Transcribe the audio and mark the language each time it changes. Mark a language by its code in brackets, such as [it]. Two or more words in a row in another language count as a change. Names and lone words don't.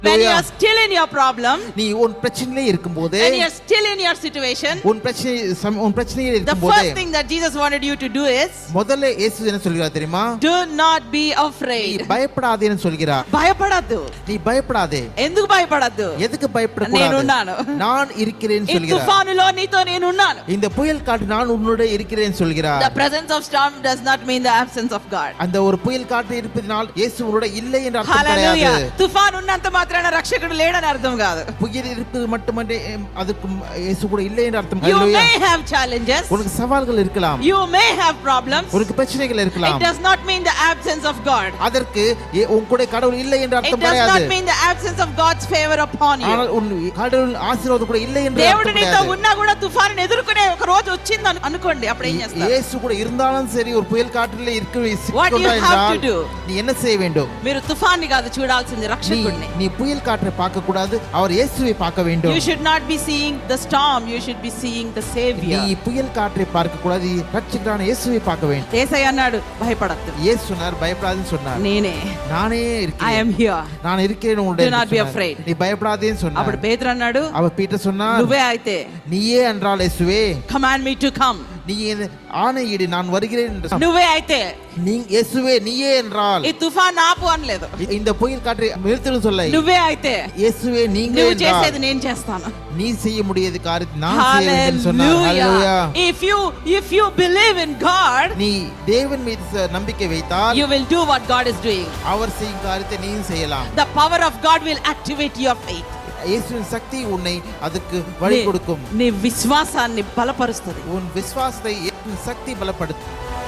[en] When you are still in your problem, [ta] நீ உன் பிரச்சனையிலே இருக்கும்போது, [en] when you are still in your situation, [ta] உன் பிரச்சனையிலே [en] the [ta] இருக்கும்போது, [en] first thing that Jesus wanted you to do is, [ta] முதல்ல இயேசு என்ன சொல்கிறார் தெரியுமா? [en] do not be [ta] நீ [en] afraid. [ta] பயப்படாதேன்னு சொல்கிறார். [te] భయపడద్దు. [ta] நீ பயப்படாதே. [te] ఎందుకు భయపడద్దు? [ta] எதுக்கு பயப்படக்கூடாது? [te] నేనున్నాను. [ta] நான் இருக்கிறேன் [te] ఈ [ta] சொல்கிறார். [te] తుఫానులో నీతో నేనున్నాను. [ta] இந்த புயல் காற்று நான் உன்னோட இருக்கிறேன் சொல்கிறார். [en] The presence of storm does not mean the absence of God. [ta] அந்த ஒரு புயல் காற்று இருப்பதனால் இயேசு உன்னோட இல்லை என்ற அர்த்தம் [en] Hallelujah. [ta] கிடையாது. [te] తుఫాను ఉన్నంత మాత్రాన రక్షకుడు లేడని అర్థం కాదు. [ta] புயல் இருப்பது மட்டுமன்றே அதுக்கு இயேசு கூட இல்லை என்ற அர்த்தம். [en] You Hallelujah. may have challenges. [ta] உனக்கு சவால்கள் இருக்கலாம். [en] You may have problems. [ta] உனக்கு பிரச்சனைகள் இருக்கலாம். [en] It does not mean the absence of God. [ta] அதற்கு உன் கூட கடவுள் இல்லை என்ற [en] It [ta] அர்த்தம் [en] does [ta] கிடையாது. [en] not mean the absence of God's favor upon you. [ta] ஆனால் உன் கடவுள் ஆசீர்வாதம் கூட இல்லை என்ற [te] దేవుడు [ta] அர்த்தம் [te] నీతో [ta] கிடையாது. [te] ఉన్నా కూడా తుఫాను ఎదుర్కొనే ఒక రోజు వచ్చింది అనుకోండి, అప్పుడు ఏం చేస్తారు? [ta] இயேசு கூட இருந்தாலும் சரி ஒரு புயல் காற்றிலே இருக்க [en] What you have to [ta] என்றால் [en] do? [ta] நீ என்ன செய்ய வேண்டும்? [te] మీరు తుఫాన్ని కాదు చూడాల్సింది, రక్షకుడిని. [ta] நீ புயல் காற்றை பார்க்க கூடாது, அவர் இயேசுவை பார்க்க வேண்டும். [en] You should not be seeing the storm, you should be seeing the savior. [ta] நீ புயல் காற்றை பார்க்க கூடாது, ரட்சகரான இயேசுவை பார்க்க வேண்டும். [te] యేసయ్య అన్నాడు భయపడద్దు. [ta] இயேசு சொன்னார் பயப்படாதேன்னு சொன்னார். [te] నేనే, [ta] நானே [en] I [ta] இருக்கிறேன், [en] am here. [ta] நான் இருக்கிறேன் உன்னுடைய. [en] Do not be afraid. [ta] நீ பயப்படாதேன்னு சொன்னார். [te] అప్పుడు పేతురు అన్నాడు, [ta] அவர் பீட்டர் சொன்னார், [te] నువ్వే అయితే [ta] நீயே என்றால் இயேசுவே [en] command me to come. [ta] நீ ஆணையிடு நான் வருகிறேன் என்று சொன்னார். [te] నువ్వే అయితే, [ta] நீ இயேசுவே நீயே என்றால் [te] ఈ తుఫాన్ ఆపు అనలేదు. [ta] இந்த புயல் காற்றை நிறுத்தணும் சொல்ல. [te] నువ్వే అయితే, [ta] இயேசுவே நீங்க [te] నువ్వు [ta] என்றால் [te] చేసేది నేను చేస్తాను. [ta] நீ செய்ய முடியாத காரியத்தை நான் செய்வேன் என்று சொன்னார். ஹalleluya. [en] If you believe in God, [ta] நீ தேவன் மீது நம்பிக்கை வைத்தால் [en] you will do what God is doing. [ta] அவர் செய்யும் காரியத்தை நீயும் செய்யலாம். [en] The power of God will activate your faith. [ta] இயேசுவின் சக்தி உன்னை அதுக்கு வழி கொடுக்கும். [te] నీ విశ్వాసాన్ని బలపరుస్తుంది. [ta] உன் விசுவாசத்தை இயேசுவின் சக்தி பலப்படுத்தும்.